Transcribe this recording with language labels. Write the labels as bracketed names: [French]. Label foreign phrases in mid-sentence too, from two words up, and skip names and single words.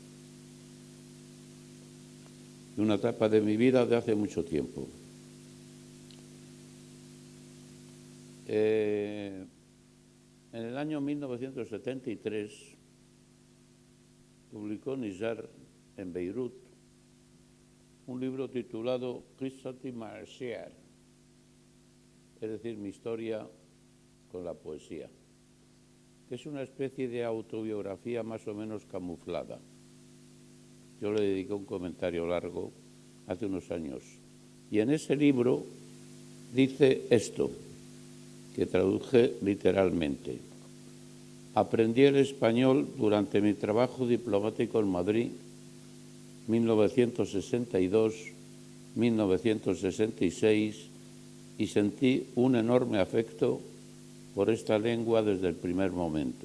[Spanish] Una etapa de mi vida de hace mucho tiempo. En el año 1973 publicó Nizar en Beirut un libro titulado Qissati ma'a shi'r, es decir, mi historia con la poesía, que es una especie de autobiografía más o menos camuflada. Yo le dediqué un comentario largo hace unos años y en ese libro dice esto, que traduje literalmente: aprendí el español durante mi trabajo diplomático en Madrid 1962-1966 y sentí un enorme afecto por esta lengua desde el primer momento.